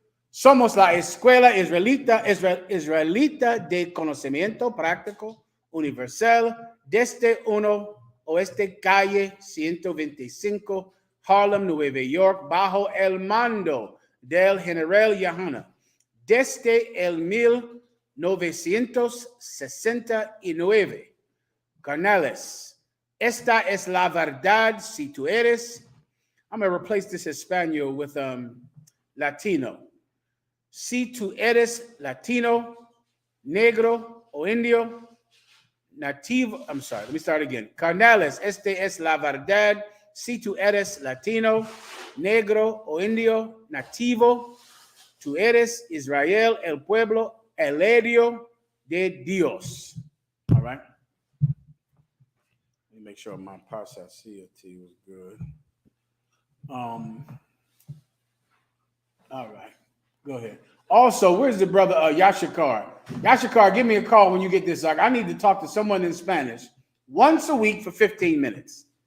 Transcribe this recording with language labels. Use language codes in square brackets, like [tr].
[es] Somos la escuela israelita de conocimiento práctico universal desde 1 Oeste Calle 125, Harlem, Nueva York, bajo el mando del general YAHANNA. Desde el 1969. Carnales, esta es la verdad si tú eres. [en] I'm going to replace this Espanol with Latino. [es] Si tú eres Latino, negro o indio, nativo, [en] I'm sorry, let me start again. [es] Carnales, este es la verdad si tú eres Latino, negro o indio, nativo, tú eres Israel, el pueblo elegido de Dios. [en] All right. Let me make sure my pasacity was good. All right. Go ahead. Also, where's the brother Yashikar? Yashikar, give me a call when you get this. I need to talk to someone in Spanish once a week for 15 minutes.